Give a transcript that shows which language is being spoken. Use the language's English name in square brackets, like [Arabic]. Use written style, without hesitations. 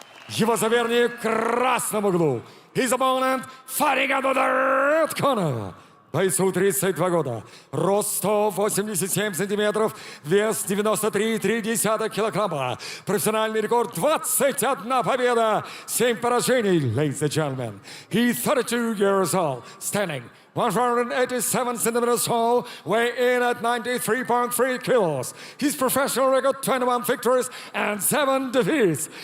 [Russian] Его соперник в красном углу. [English] His opponent fighting under the red corner. [Russian] Бойцу 32 года, рост 187 сантиметров, вес 93,3 килограмма. Профессиональный рекорд 21 победа, 7 поражений, [English] ladies and gentlemen. He's 32 years old, standing 187 centimeters tall, weighing in at 93.3 kilos. His professional record 21 victories and 7 defeats.